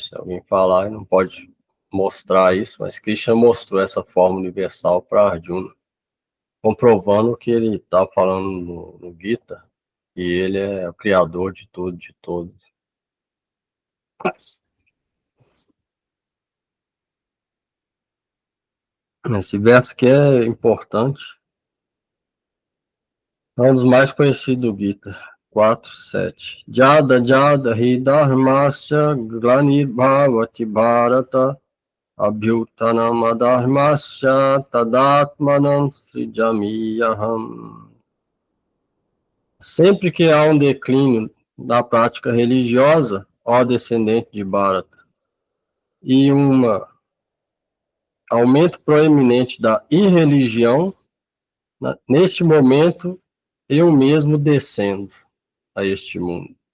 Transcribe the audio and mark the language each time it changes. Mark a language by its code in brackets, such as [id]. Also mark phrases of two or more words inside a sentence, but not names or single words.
[pt] Se alguém falar, não pode mostrar isso, mas Krishna mostrou essa forma universal para Arjuna, comprovando que ele está falando no Gita, que ele é o criador de tudo, de todos. Esse verso que é importante, é um dos mais conhecidos do Gita, 4, 7. [sa] यदा हि धर्मस्य ग्लानिर्भवति भारत अभ्युत्थानम् अधर्मस्य तदात्मानं सृजाम्यहम्. [pt] Sempre que há um declínio da prática religiosa, ó descendente de Bharata, e aumento proeminente da irreligião, neste momento, eu mesmo descendo a este mundo.